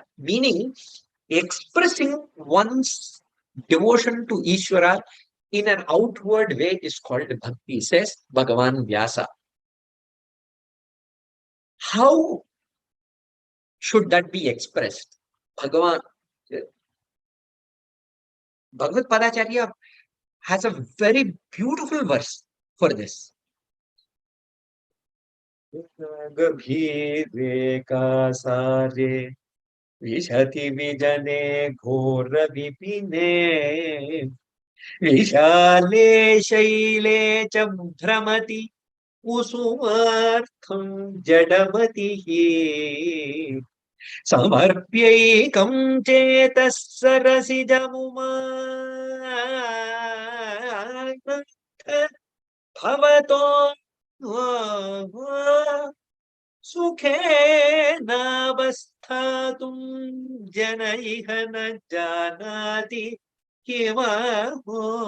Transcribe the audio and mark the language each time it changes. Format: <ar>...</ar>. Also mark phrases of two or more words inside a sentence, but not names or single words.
<en>Meaning, expressing one's devotion to Ishvara in an outward way is called bhakti, says Bhagavan Vyasa. How should that be expressed? Bhagavan Bhagavad Padacharya has a very beautiful verse for this.</en> <sa>विशति विजने घोर विपिने विशाले शैले भ्रमति उसुमर्थम् जडमतिः समर्प्यैकं चेतः सरसिजमुमा bhavato सुखेन अवस्थातुं जनैः न जानाति किमहो</sa>